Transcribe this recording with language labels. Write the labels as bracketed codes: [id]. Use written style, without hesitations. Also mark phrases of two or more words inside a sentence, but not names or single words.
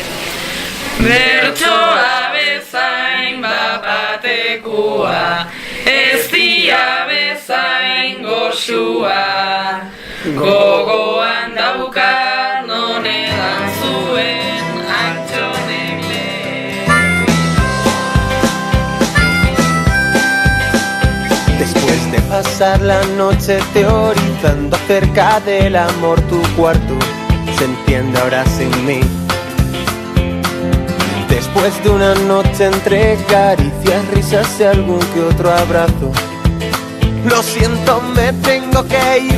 [eu] Bertsoa bezain bapatekua, ez dia bezain goxua. Gogoan daukat non edan zuen Antxonek lehen. [es] Después de pasar la noche teorizando acerca del amor, tu cuarto se enciende ahora sin mí. Después de una noche entre caricias, risas y algún que otro abrazo, lo siento, me tengo que ir.